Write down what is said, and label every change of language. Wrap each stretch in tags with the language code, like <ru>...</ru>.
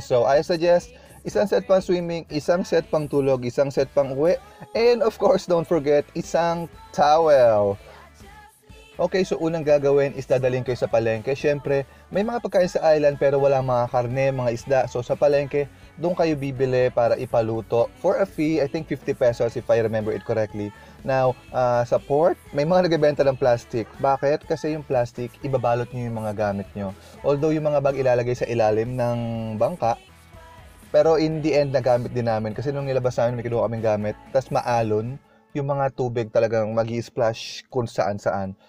<en>So I suggest,</en> <tl>isang set pang swimming, isang set pang tulog, isang set pang uwi,</tl> <en>and of course, don't forget,</en> <tl>isang towel. Okay, so unang gagawin is dadalhin kayo sa palengke. Siyempre, may mga pagkain sa island pero wala mga karne, mga isda. So sa palengke, doon kayo bibili para ipaluto.</tl> <en>For a fee, I think 50 pesos if I remember it correctly.</en> <tl>Now, sa port, may mga nagbebenta ng plastic. Bakit? Kasi yung plastic, ibabalot nyo yung mga gamit nyo. Although yung mga bag ilalagay sa ilalim ng bangka, pero</tl> <en>in the end,</en> <tl>nagamit din namin. Kasi nung nilabas namin, may kinuha kaming gamit. Tas maalon. Yung mga tubig talagang magi-splash kung saan-saan.</tl>